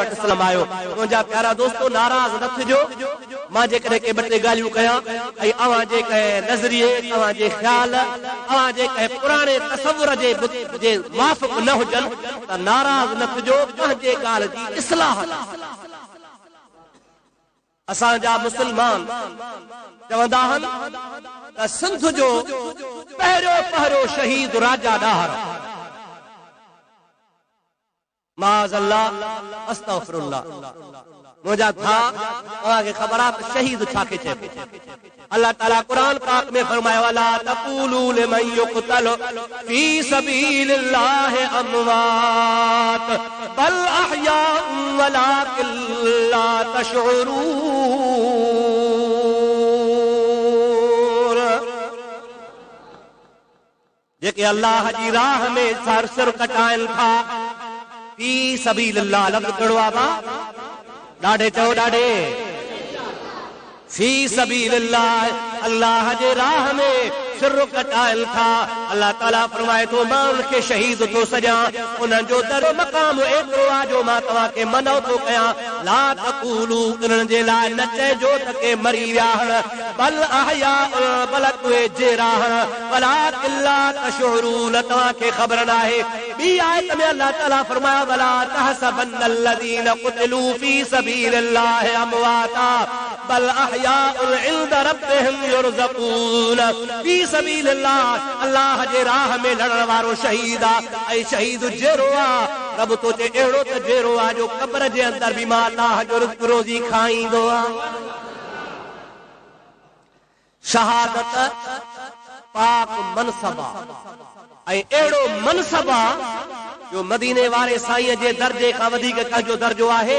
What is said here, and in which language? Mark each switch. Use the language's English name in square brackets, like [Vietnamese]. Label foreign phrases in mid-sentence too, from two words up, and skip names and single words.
[Sindhi] वटि इस्लाम आयो मुंहिंजा प्यारा दोस्तो नाराज़ न थिजो मां जेकॾहिं के 2 टे ॻाल्हियूं कयां ऐं अव्हां जे कंहिं नज़रिए अव्हां जे ख़्याल अव्हां जे कंहिं पुराणे तसवुर जे मुआफ़िक़ न हुजनि त नाराज़ न थिजो पंहिंजे ॻाल्हि जी इस्लाह असांजा मुस्लमान चवंदा आहिनि त सिंध जो पहिरियों शहीद राजा ॾाहर [Arabic] معاذ الله أستغفر الله [Sindhi] मुंहिंजा था तव्हांखे ख़बर आहे त शहीद छाखे चइबो अल्लाह ताला क़ुरान पाक में फरमायो [Arabic] ولا تقولوا لمن يقتل في سبيل الله أموات بل أحياء ولكن لا تشعرون [Sindhi] जेके अल्लाह जी राह में सर कटाइनि था [Arabic] في سبيل الله [Sindhi] लफ़्ज़ कहिड़ो आहे ॾाढे चओ ॾाढे [Arabic] في سبيل الله [Sindhi] अल्लाह जे राह में सिर कटाइल था अल्लाह ताला फरमाए थो मां उनखे शहीद थो सॼा उन्हनि जो दर मक़ाम एतिरो आहे जो मां तव्हांखे मनो थो कयां [Arabic] لا تقولوا [Sindhi] उन्हनि जे लाइ न चइजो त के मरी विया [Arabic] بل أحياء [Sindhi] बल्कि उहे जेरा [Arabic] ولكن لا تشعرون [Sindhi] तव्हांखे ख़बर न आहे ॿी आयत में अल्लाह ताला फरमाया [Arabic] ولا تحسبن الذين قتلوا في سبيل الله أمواتا بل أحياء عند ربهم يرزقون في سبيل الله [Sindhi] अल्लाह जे राह में लड़ण वारो शहीद आहे ऐं शहीद जेरो आहे रब तो चए अहिड़ो त जेरो आहे जो क़ब्र जे अंदर बि मां अल्लाह जो रिज़्क़ रोज़ी खाईंदो आहे शहादत पाक मनसब ऐं अहिड़ो मनसब आहे जो मदीने वारे साईं जे दर्जे खां वधीक कंहिंजो दर्जो आहे